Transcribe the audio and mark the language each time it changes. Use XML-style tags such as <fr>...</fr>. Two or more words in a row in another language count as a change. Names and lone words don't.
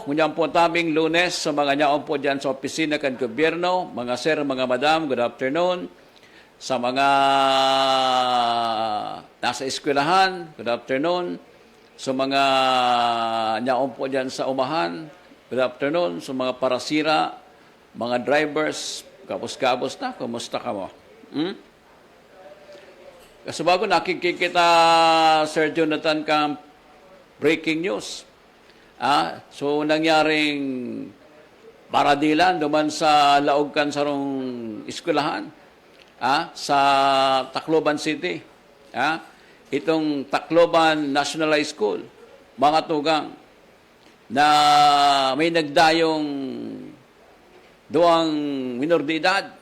<bik>Ngunyan po taming Lunes sa mga niyaon po dyan sa opisina kan gobyerno. Mga sir, mga madam,</bik> <en>good afternoon.</en> <bik>Sa mga nasa eskwelahan,</bik> <en>good afternoon.</en> <bik>Sa mga niyaon po dyan sa umahan,</bik> <en>good afternoon.</en> <bik>Sa mga parasira, mga drivers, kapos-kapos na, kumusta ka mo? Kasi bago nakikita Sir Jonathan Camp,</bik> <en>breaking news.</en> <bik>So, nangyaring paradilan duman sa Laogkan sarong eskwelahan sa Tacloban City. Itong Tacloban National High School, mga tugang, na may nagdayong duwang minor de edad.</bik>